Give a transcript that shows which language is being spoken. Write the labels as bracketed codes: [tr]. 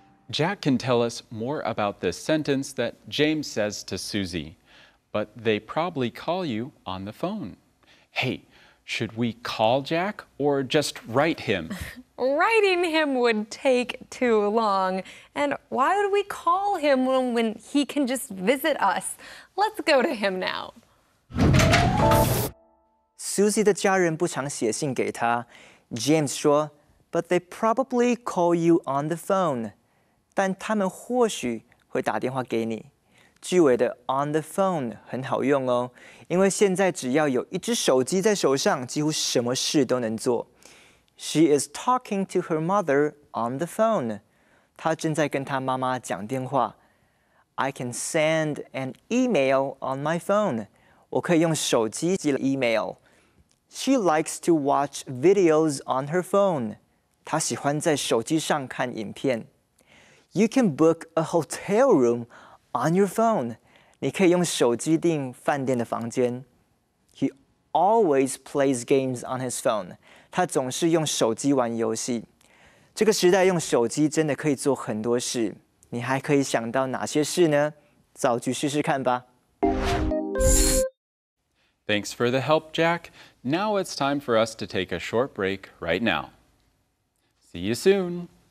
[en] Jack can tell us more about this sentence that James says to Susie, but they probably call you on the phone. Hey, should we call Jack or just write him? Writing him would take too long. And why would we call him when he can just visit us? Let's go to him now. [zh] Susie 的家人不常写信给她。 [en] James 说 ，But they probably call you on the phone。 [zh] 但他们或许会打电话给你。句尾的 [en] on the phone [zh] 很好用哦，因为现在只要有一只手机在手上，几乎什么事都能做。 [en] She is talking to her mother on the phone。 [zh] 她正在跟她妈妈讲电话。 [en] I can send an email on my phone。 [zh] 我可以用手机寄了 email。 [en] She likes to watch videos on her phone。 [zh] 她喜欢在手机上看影片。 [en] You can book a hotel room on your phone。 [zh] 你可以用手机订饭店的房间。 [en] He always plays games on his phone。 [zh] 他总是用手机玩游戏。这个时代用手机真的可以做很多事。你还可以想到哪些事呢？造句试试看吧。 [en] Thanks for the help, Jack. Now it's time for us to take a short break right now. See you soon.